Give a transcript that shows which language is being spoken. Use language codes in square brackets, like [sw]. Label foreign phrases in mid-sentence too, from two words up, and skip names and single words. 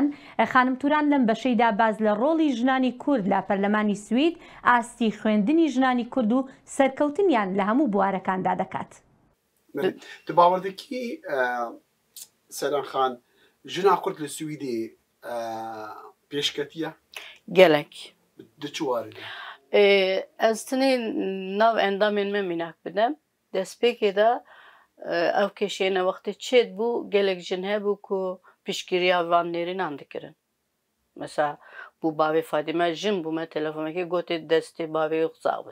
[ckb] خانم توران لەم بەشەیدا باز لە ڕۆڵی ژنانی کورد لە پەرلەمانی سوید ئاستی خوێندنی ژنانی کورد و سەرکەوتنیان لە هەموو بوارەکاندا دەکات. [ku] تو باوەڕدەکی سەیران خان ژنا کورد لە سویدی پێشکەتیە gelek دچوارە ez tenê nav endamên me mînak bidem destpêkê de ev kêşeyne wextê çêt bû gelek jin hebû ku piştgiriya van nêrînan dikirin mesela bû bavê Fadîme jin bû me telefonekê gotê destê bavê qisa bû